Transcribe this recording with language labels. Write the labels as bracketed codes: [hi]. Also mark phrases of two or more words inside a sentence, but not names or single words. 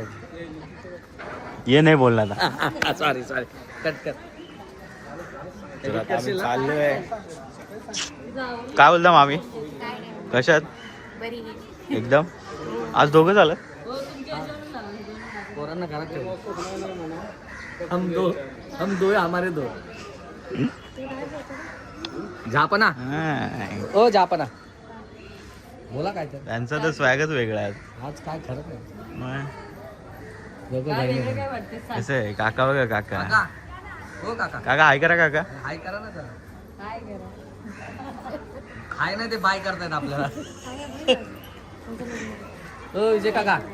[mr] ये नाही बोलला आता. सॉरी कट कर. चाललोय. काय बोलता मामी, कशात? एकदम. आज दोघं झालं. पोरांना घरात ठेव. [hi] हम दो हमारे दो. [mr] झापना ओ झापना बोला काय तर. त्यांचा तर स्वॅगच वेगळा आहे आज काय खरं नाही. मग दोघं घरी नाही. कसं आहे काका बघा, काका काका हो काका काका हाय करा काका. हाय करा ना जरा. हाय नाही ते बाय करतायत आपल्याला. ओ विजय काका